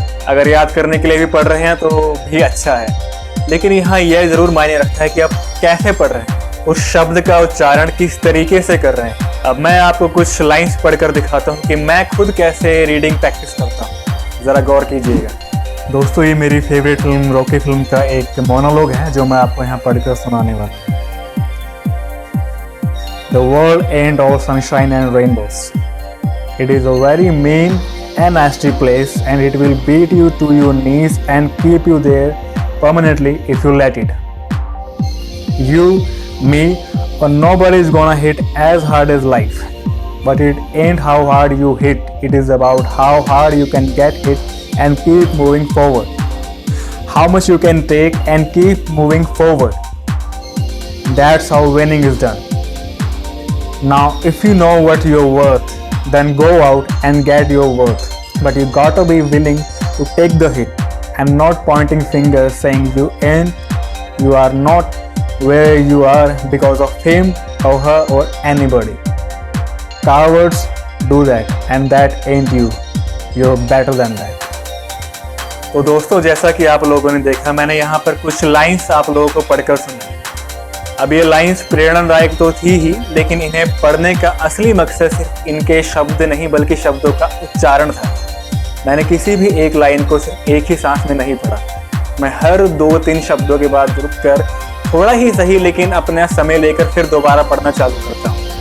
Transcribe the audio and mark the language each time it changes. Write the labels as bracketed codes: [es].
[hi] अगर याद करने के लिए भी पढ़ रहे हैं तो भी अच्छा है, लेकिन यहाँ यह जरूर मायने रखता है कि आप कैसे पढ़ रहे हैं, उस शब्द का उच्चारण किस तरीके से कर रहे हैं। अब मैं आपको कुछ लाइन्स पढ़कर दिखाता हूँ कि मैं खुद कैसे रीडिंग प्रैक्टिस करता हूँ। जरा गौर कीजिएगा। दोस्तों, ये मेरी फेवरेट फिल्म रॉकी फिल्म का एक मोनोलॉग है जो मैं आपको यहाँ पढ़कर सुनाने वाला हूँ। [en] The world ain't all sunshine and rainbows. It is a very mean and nasty place, and it will beat you to your knees and keep you there permanently if you let it. You, me, or nobody is gonna hit as hard as life. But it ain't how hard you hit. It is about how hard you can get hit and keep moving forward. How much you can take and keep moving forward. That's how winning is done. Now, if you know what you're worth, then go out and get your worth. But you gotta be willing to take the hit and not pointing fingers saying you are not where you are because of him or her or anybody. Cowards do that, and that ain't you. You're better than that. [hi] तो दोस्तों, जैसा कि आप लोगों ने देखा, मैंने यहाँ पर कुछ लाइंस आप लोगों को पढ़कर सुनाई। अब ये लाइंस प्रेरणादायक तो थी ही, लेकिन इन्हें पढ़ने का असली मकसद सिर्फ इनके शब्द नहीं बल्कि शब्दों का उच्चारण था। मैंने किसी भी एक लाइन को सिर्फ एक ही सांस में नहीं पढ़ा। मैं हर 2-3 शब्दों के बाद रुक कर थोड़ा ही सही लेकिन अपना समय लेकर फिर दोबारा पढ़ना चालू करता हूँ।